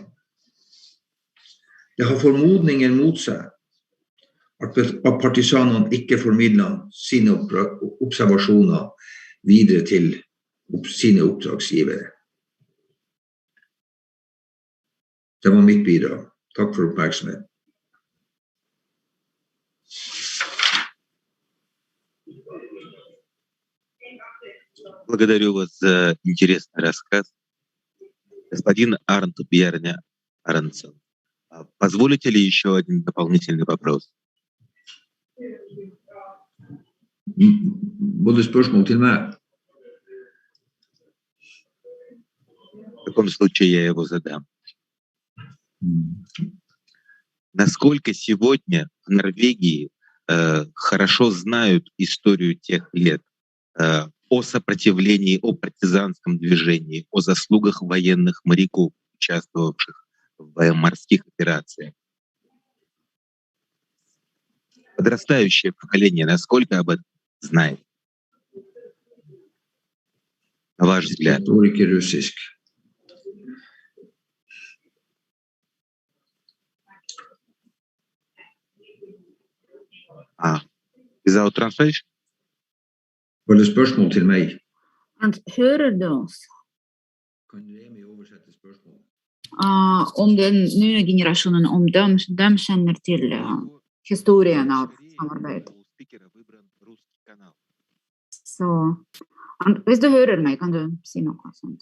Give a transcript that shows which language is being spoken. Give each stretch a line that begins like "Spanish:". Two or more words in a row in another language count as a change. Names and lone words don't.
Norwegian: Det har formodninger mot seg at partisanene ikke formidlet sine observasjoner videre til sine oppdragsgivere. Det var mitt bidrag. Takk for oppmerksomheten.
Russian: Благодарю вас за интересный рассказ. Господин Арнт Бьерня Арнсон, позволите ли еще один дополнительный вопрос?
Norwegian: Både spørsmål til meg.
Russian: В таком случае я его задам. Насколько сегодня в Норвегии хорошо знают историю тех лет, о сопротивлении, о партизанском движении, о заслугах военных моряков, участвовавших в морских операциях? Подрастающее поколение насколько об этом знает? На ваш взгляд?
Norwegian: Forstår ikke russisk.
English: Without translation?
Norwegian: Var det spørsmål til meg? And hører du oss? Kan Remi oversette spørsmålet? Om den nye generasjonen, om de kjenner til historien av samarbeid. Så, hvis du hører meg, kan du si noe sånt.